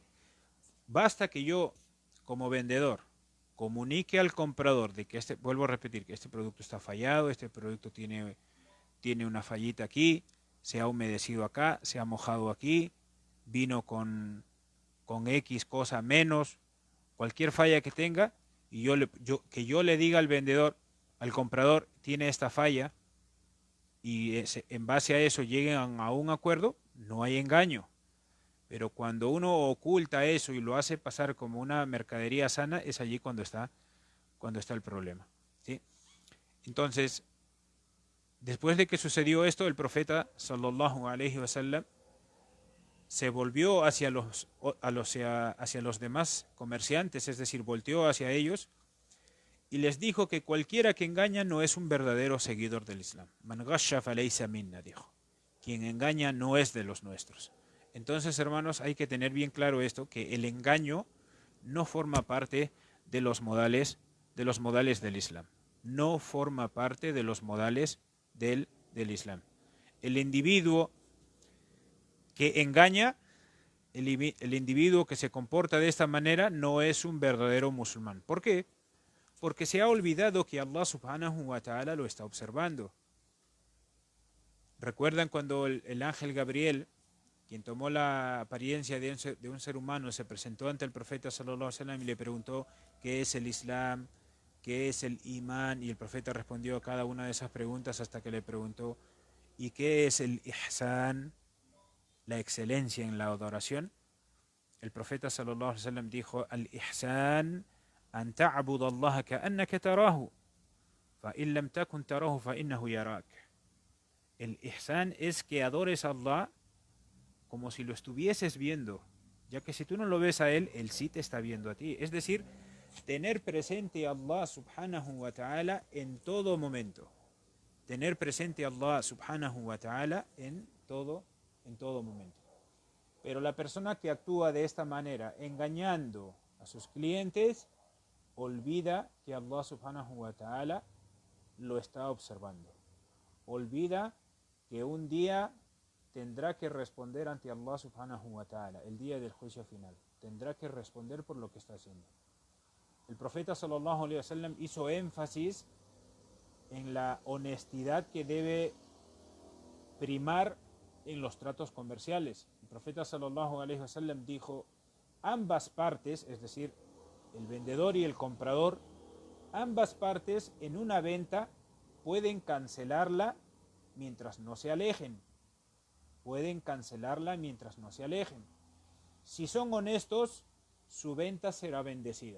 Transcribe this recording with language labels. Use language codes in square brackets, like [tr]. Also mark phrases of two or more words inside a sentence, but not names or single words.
[es] Basta que yo, como vendedor, comunique al comprador de que vuelvo a repetir, que este producto está fallado, este producto tiene una fallita aquí, se ha humedecido acá, se ha mojado aquí, vino con X cosa menos, cualquier falla que tenga, y que yo le diga al vendedor, al comprador, tiene esta falla, y en base a eso lleguen a un acuerdo, no hay engaño. Pero cuando uno oculta eso y lo hace pasar como una mercadería sana, es allí cuando está cuando está el problema, ¿sí? Entonces, después de que sucedió esto, el profeta [ar] صلى الله عليه وسلم [es] se volvió hacia los demás comerciantes, es decir, volteó hacia ellos y les dijo que cualquiera que engaña no es un verdadero seguidor del Islam. [ar] من غش فليس منا, [es] dijo. Quien engaña no es de los nuestros. Entonces, hermanos, hay que tener bien claro esto, que el engaño no forma parte de los modales del Islam. No forma parte de los modales del Islam. El individuo que engaña, el individuo que se comporta de esta manera no es un verdadero musulmán. ¿Por qué? Porque se ha olvidado que [ar] الله سبحانه وتعالى [es] lo está observando. ¿Recuerdan cuando el ángel Gabriel, quien tomó la apariencia de un ser humano, se presentó ante el profeta [ar] صلى الله عليه وسلم [es] y le preguntó qué es el Islam, qué es el imán? Y el profeta respondió a cada una de esas preguntas hasta que le preguntó ¿y qué es el ihsan? La excelencia en la adoración. El profeta [ar] صلى الله عليه وسلم dijo: الإحسان أن تعبد الله كأنك تراه فإن لم تكن تراه فإنه يراك. [es] El ihsan es que adores a Allah como si lo estuvieses viendo, ya que si tú no lo ves a él, él sí te está viendo a ti. Es decir, tener presente a [ar] الله سبحانه وتعالى [es] en todo momento. Tener presente a [ar] الله سبحانه وتعالى [es] en todo momento. Pero la persona que actúa de esta manera, engañando a sus clientes, olvida que [ar] الله سبحانه وتعالى [es] lo está observando. Olvida que un día tendrá que responder ante [ar] الله سبحانه وتعالى, [es] el día del juicio final. Tendrá que responder por lo que está haciendo. El profeta [ar] صلى الله عليه وسلم [es] hizo énfasis en la honestidad que debe primar en los tratos comerciales. El profeta [ar] صلى الله عليه وسلم [es] dijo: ambas partes, es decir, el vendedor y el comprador, ambas partes en una venta pueden cancelarla mientras no se alejen. Pueden cancelarla mientras no se alejen. Si son honestos, su venta será bendecida.